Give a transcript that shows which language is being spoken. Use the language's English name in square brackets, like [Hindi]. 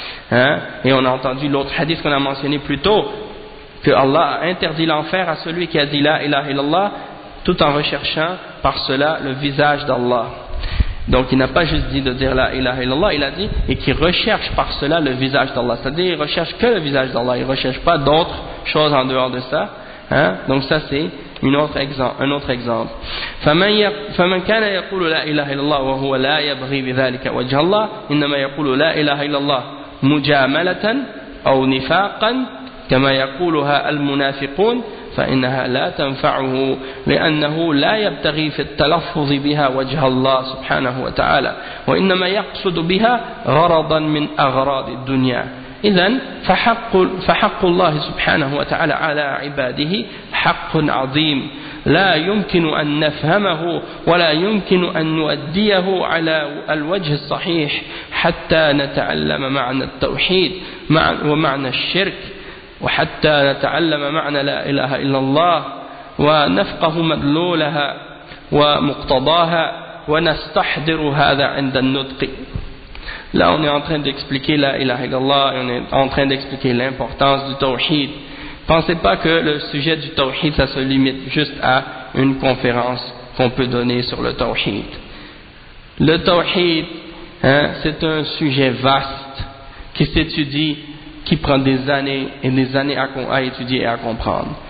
[French] Hein, et on a entendu l'autre hadith qu'on a mentionné plus tôt, que Allah a interdit l'enfer à celui qui a dit la ilaha illallah tout en recherchant par cela le visage d'Allah. Donc il n'a pas juste dit de dire la ilaha illallah, il a dit et qui recherche par cela le visage d'Allah, c'est-à-dire il recherche que le visage d'Allah, il recherche pas d'autres choses en dehors de ça, hein. Donc ça c'est un autre exemple. [Arabic] فمن كان يقول لا اله الا الله وهو لا يبغي بذلك وجه الله انما يقول لا اله الا الله مجامله او نفاقا كما يقولها المنافقون فإنها لا تنفعه لأنه لا يبتغي في التلفظ بها وجه الله سبحانه وتعالى وإنما يقصد بها غرضا من أغراض الدنيا. إذن فحق الله سبحانه وتعالى على عباده حق عظيم لا يمكن أن نفهمه ولا يمكن أن نؤديه على الوجه الصحيح حتى نتعلم معنى التوحيد ومعنى الشرك وحتى نتعلم معنى لا إله إلا الله ونفقه مدلولها ومقتضاها ونستحضر هذا عند النطق. [French] Là, on est en train d'expliquer la ilaha illallah, on est en train d'expliquer l'importance du tawhid. Pensez pas que le sujet du tawhid, ça se limite juste à une conférence qu'on peut donner sur le tawhid. Le tawhid, c'est un sujet vaste qui s'étudie, qui prend des années et des années à étudier et à comprendre.